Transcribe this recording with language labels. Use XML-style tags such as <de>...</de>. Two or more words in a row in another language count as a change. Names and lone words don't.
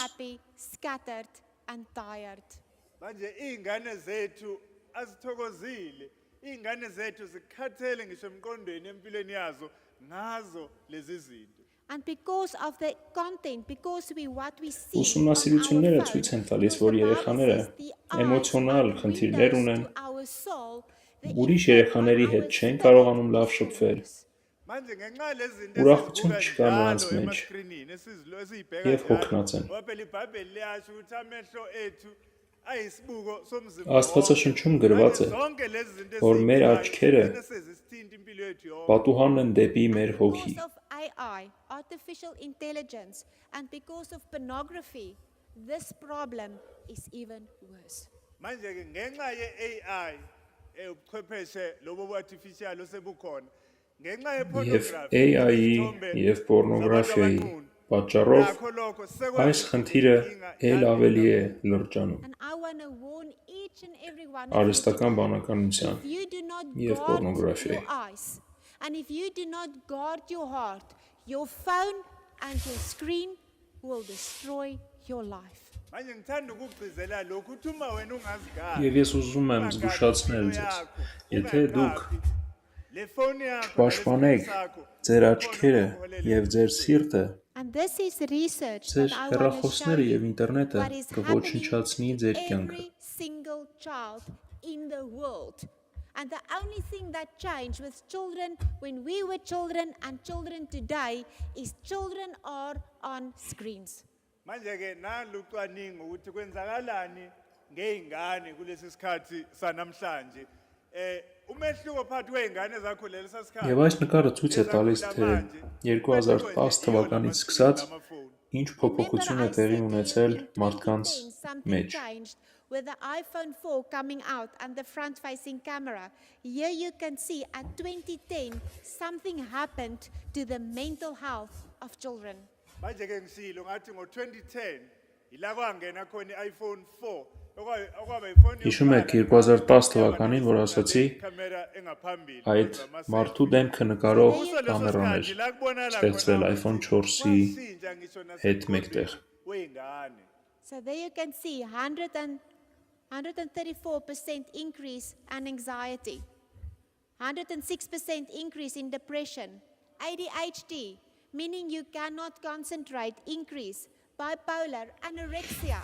<en>Scattered and tired.</en> <zu>Manje ingane zethu azithokozile ingane zethu zikhathele ngisho emqondweni empilweni yazo ngazo lezi zinto.</zu> <en>And because of the content, because what we see</en> <hy>Ուսումնասիրությունները ցույց են տալիս, որ երեխաները էմոցիոնալ խնդիրներ ունեն, ուրիշ երեխաների հետ չեն կարողանում լավ շփվել,</hy> <zu>Manje ngenxa lezi zinto</zu> <hy>Ուրախություն</hy> <zu>esizibuka</zu> <hy>չկա նրանց</hy> <zu>njalo</zu> <hy>մեջ</hy> <zu>ema-screenini, esizibheka</zu> <hy>եւ հոգնած են։</hy> <zu>Ngoba phela iBhayibheli liyasho ukuthi amehlo ethu ayisibuko somzimba</zu> <hy>Աստվածաշնչում գրված է,</hy> <zu>zonke lezi zinto</zu> <hy>որ մեր</hy> <zu>esizibhekayo</zu> <hy>աչքերը</hy> <zu>zigcine sezisithinta impilo yethu yonke.</zu> <hy>պատուհանն են դեպի մեր հոգի։</hy> <en>Because of AI, artificial intelligence, and because of pornography, this problem is even worse.</en> <zu>Manje ke ngenxa ye-AI ubuchwepheshe lobo bu-artificial osebukhona ngenxa</zu> <hy>Եվ</hy> <zu>ye-pornography</zu> <hy>AI-ի</hy> <zu>izithombe</zu> <hy>եւ պորնոգրաֆիայի</hy> <zu>zabantu</zu> <hy>պատճառով</hy> <zu>nakho lokho</zu> <hy>այս</hy> <zu>sekwenza</zu> <hy>խնդիրը</hy> <zu>inkinga</zu> <hy>ել</hy> <zu>yaleli</zu> <hy>ավելի է լրջանում</hy> <en>And I want to warn each and every one of you</en> <hy>արհեստական</hy> <en>today,</en> <hy>բանականության</hy> <en>if you do not</en> <hy>Եվ</hy> <en>guard</en> <hy>պորնոգրաֆիայի։</hy> <en>your eyes, and if you do not guard your heart, your phone and your screen will destroy your life.</en> <zu>Manje ngithanda ukugcizelela lokhu uthi uma wena ungazigadi</zu> <hy>Եվ ես ուզում եմ զգուշացնել ձեզ, եթե դուք</hy> <zu>le phone yakho</zu> <hy>պաշտպանեք ձեր աչքերը եւ ձեր սիրտը,</hy> <en>And this is research</en> <hy>ձեր</hy> <en>that I want to show</en> <hy>հեռախոսները եւ</hy> <en>you</en> <hy>ինտերնետը</hy> <en>what is</en> <hy>կոչնչացնի</hy> <en>happening</en> <hy>ձեր</hy> <en>to</en> <hy>կյանքը։</hy> <en>every single child in the world. And the only thing that changed with children when we were children and children today is children are on screens.</en> <zu>Manje ke nalucwaningo ukuthi kwenzakalani ngeingane kulesi sikhathi sanamhlanje umehluko phakathi kweingane zakho lesa sikhathi</zu> <hy>Եվ այս նկարը ցույց է տալիս, թե 2010 թվականից սկսած ինչ փոփոխություն է տեղի ունեցել մարդկանց մեջ։</hy> <en>With the iPhone 4 coming out and the front-facing camera, here you can see at 2010 something happened to the mental health of children.</en> <zu>Manje ke ngisilo ngathi ngo2010 ila kwangena khona iPhone 4 okwaba iphone</zu> <hy>Հիշում եք 2010 թվականին, որ ասացի,</hy> <zu>kamera engaphambili</zu> <hy>այդ մարդու դեմքը նկարող կամերան էր ստեղծվել iPhone 4-ի հետ մեկտեղ։</hy> <zu>weingane.</zu> <en>So there you can see 134% increase in anxiety, 106% increase in depression, ADHD, meaning you cannot concentrate, increase, bipolar, anorexia.</en>